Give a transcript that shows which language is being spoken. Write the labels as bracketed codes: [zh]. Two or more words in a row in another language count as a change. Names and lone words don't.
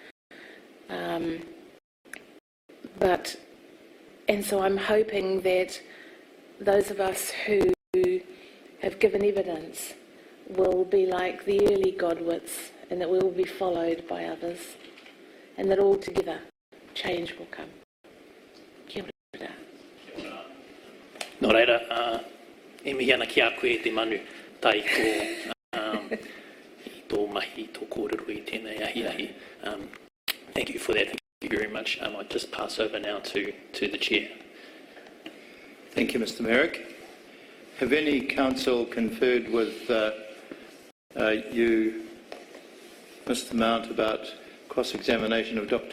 [en] And so I'm hoping that those of us who have given evidence will be like the early godwits and that we will be followed by others and that all together change will come. [mi] Kia ora. Nō reira, e mihi ana ki a koe te manu tai ko I tō mahi, tō kōrero I tēnei ahi. [en] Thank you for that. Thank you very much. I'll just pass over now to the chair. Thank you, Mr. Merrick. Have any counsel conferred with you, Mr. Mount, about cross-examination of Dr.